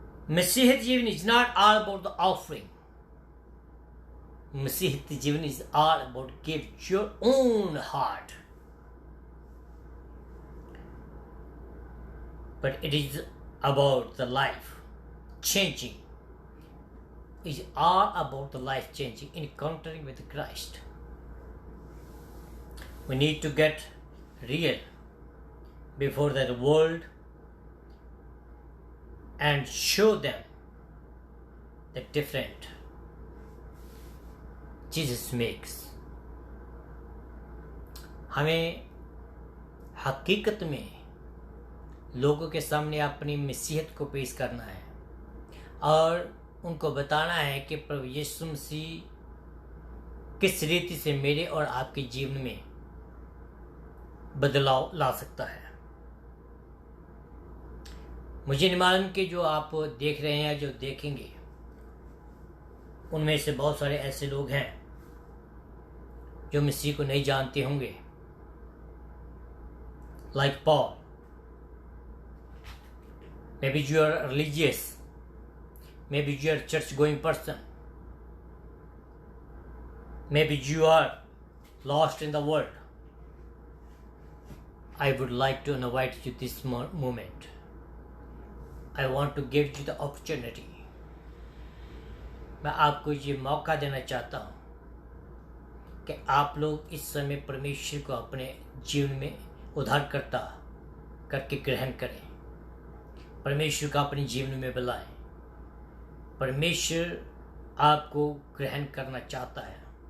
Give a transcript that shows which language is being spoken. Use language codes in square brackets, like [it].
[en] मसीहत जीवन is not all about the offering. मसीहत जीवन is all about give your own heart, but it is about the life changing. It's all about the life changing, encountering with Christ. We need to get real before the world and show them the different Jesus makes. [hi] हमें हकीकत में लोगों के सामने अपनी मसीहत को पेश करना है और उनको बताना है कि प्रभु यीशु मसीह किस रीति से मेरे और आपके जीवन में बदलाव ला सकता है। मुझे नहीं मालूम कि जो आप देख रहे हैं या जो देखेंगे उनमें से बहुत सारे ऐसे लोग हैं जो मसीह को नहीं जानते होंगे, like Paul. [en] Maybe you are religious, maybe you are church going person, maybe you are lost in the world. I would like to invite you this moment. I want to give you the opportunity. [hi] मैं आपको ये मौका देना चाहता हूँ कि आप लोग इस समय परमेश्वर को अपने जीवन में उद्धारकर्ता करके ग्रहण करें, परमेश्वर का अपने जीवन में बुलाएं। परमेश्वर आपको ग्रहण करना चाहता है।